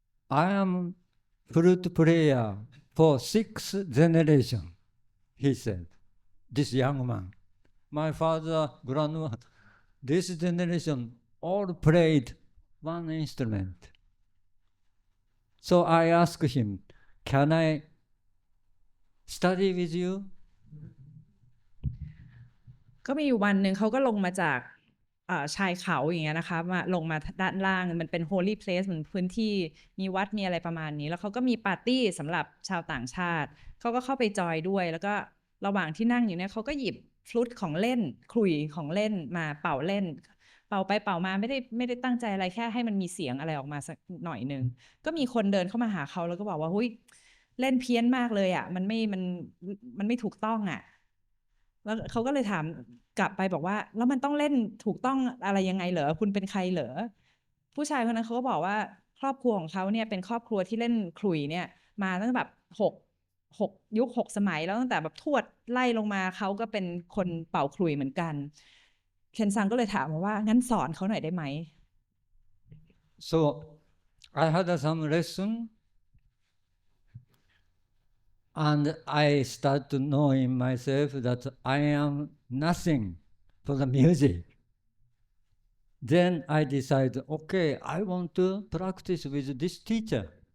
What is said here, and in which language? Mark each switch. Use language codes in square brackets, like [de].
[en] "I am flute player for 6 generations," he said, this young man. "My father, grandmother, this generation all played one instrument." So I asked him, "Can I study with you?" [th] ก็มีอยู่วันหนึ่งเขาก็ลงมาจากชายเขาอย่างเงี้ยนะคะมาลงมาด้านล่างมันเป็น holy place เหมือนพื้นที่มีวัดมีอะไรประมาณนี้แล้วเขาก็มีปาร์ตี้สำหรับชาวต่างชาติเขาก็เข้าไปจอยด้วยแล้วก็ระหว่างที่นั่งอยู่เนี่ยเขาก็หยิบฟลุตของเล่นขลุ่ยของเล่นมาเป่าเล่นเป่าไปเป่ามาไม่ได้ตั้งใจอะไรแค่ให้มันมีเสียงอะไรออกมาสักหน่อยนึงก็มีคนเดินเข้ามาหาเขาแล้วก็บอกว่าหุ้ยเล่นเพี้ยนมากเลยอ่ะมัน ไม่ถูกต้องอ่ะแล้วเขาก็เลยถามกลับไปบอกว่าแล้วมันต้องเล่นถูกต้องอะไรยังไงเหรอคุณเป็นใครเหรอผู้ชายคนนั้นเขาก็บอกว่าครอบครัวของเขาเนี่ยเป็นครอบครัวที่เล่นขลุ่ยเนี่ยมาตั้งแบบ6 ยุค 6 สมัยแล้วตั้งแต่แบบทวดไล่ลงมาเขาก็เป็นคนเป่าขลุ่ยเหมือนกันเคนซังก็เลยถามว่างั้นสอนเขาหน่อยได้ไหม [en] So I had some lesson, and I start to know in myself that I am nothing for the music. Then I decide, okay, I want to practice with this teacher.